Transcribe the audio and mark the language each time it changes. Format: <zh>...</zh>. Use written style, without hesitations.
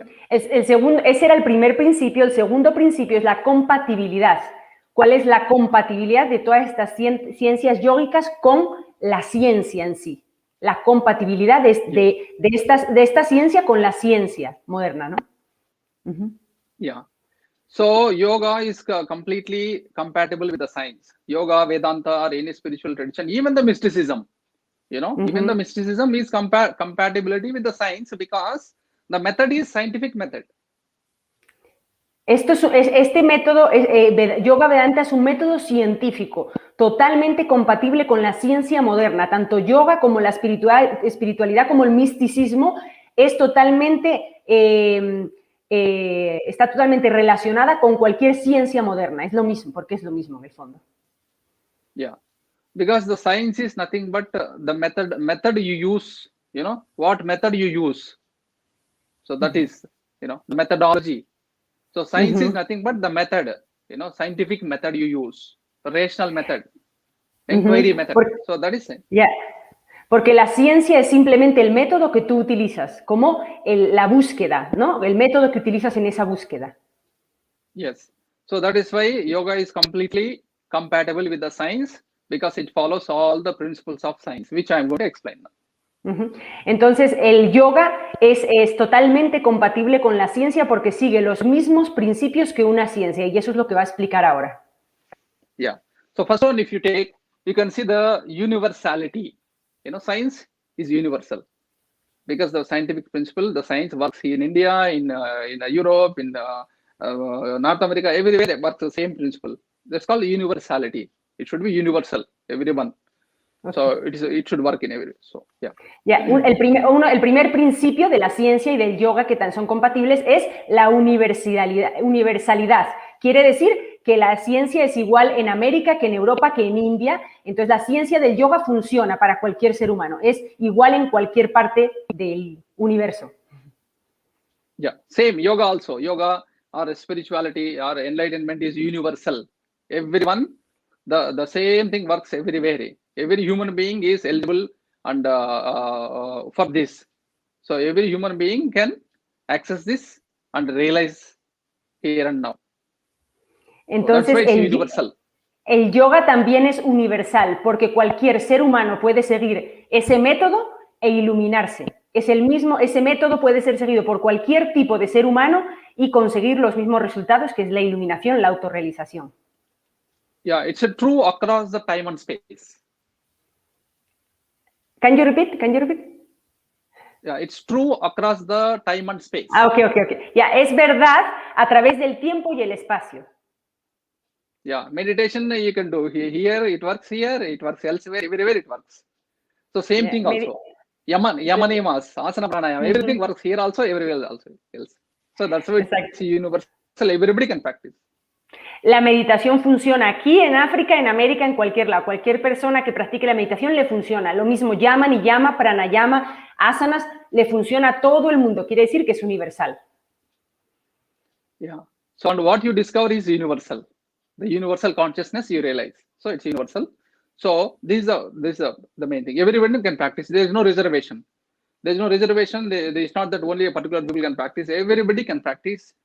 <es>Ese era el primer principio. El segundo principio es la compatibilidad. ¿Cuál es la compatibilidad de todas estas ciencias yógicas con la ciencia en sí? La compatibilidad de esta ciencia con la ciencia moderna, ¿no?</es> <en>Yeah. So yoga is completely compatible with the science. Yoga, Vedanta, or any spiritual tradition, even the mysticism, even the mysticism is compatibility with the science because the method is scientific method.</en> <es>Este método, Yoga Vedanta es un método científico, totalmente compatible con la ciencia moderna. Tanto yoga como la espiritualidad, como el misticismo, es totalmente, está totalmente relacionada con cualquier ciencia moderna. Es lo mismo, porque es lo mismo en el fondo.</es> <en>Yeah, because the science is nothing but the method you use, what method you use. So that is, the methodology. So science is nothing but the method, scientific method you use, the rational method, inquiry method. So that is it. Yeah.</en> <es>Porque la ciencia es simplemente el método que tú utilizas, como la búsqueda, ¿no? El método que utilizas en esa búsqueda.</es> <en>Yes. So that is why yoga is completely compatible with the science because it follows all the principles of science, which I am going to explain now.</en> <es>Entonces, el yoga es totalmente compatible con la ciencia porque sigue los mismos principios que una ciencia, y eso es lo que va a explicar ahora.</es> <en>Yeah. So first one, if you can see the universality. Science is universal because the scientific principle, the science works in India, in Europe, in North America, everywhere it works the same principle. That's called universality. It should be universal, everyone. Okay. So it should work in every. So yeah.</en> <es>El primer principio de la ciencia y del yoga que son compatibles es la universalidad. Quiere decir que la ciencia es igual en América que en Europa que en India. Entonces la ciencia del yoga funciona para cualquier ser humano. Es igual en cualquier parte del universo.</es> <en>Yeah, same yoga also. Yoga or spirituality or enlightenment is universal. Everyone, the same thing works everywhere. Every human being is eligible and for this. So every human being can access this and realize here and now. Entonces, el yoga también es universal porque cualquier ser humano puede seguir ese método e iluminarse. Ese método puede ser seguido por cualquier tipo de ser humano y conseguir los mismos resultados, que es la iluminación, la autorrealización. Yeah, it's true across the time and space. Can you repeat? Yeah, it's true across the time and space. Okay.</en> <es>Yeah, es verdad a través del tiempo y el espacio.</es> <en>Yeah, meditation you can do here, it works elsewhere, everywhere it works. So same thing also. Yamanemas, asana pranayama, everything works here also, everywhere also else. So that's why it's universal, everybody can practice.</en> <es>La meditación funciona aquí, en África, en América, en cualquier lado. Cualquier persona que practique la meditación le funciona. Lo mismo yama, niyama, pranayama, asanas, le funciona a todo el mundo. Quiere decir que es universal.</es> <en>Yeah. So and what you discover is universal. The universal consciousness you realize. So it's universal. So this is the main thing. Everyone can practice. There is no reservation. There is no reservation. There is not that only a particular people can practice. Everybody can practice.</en>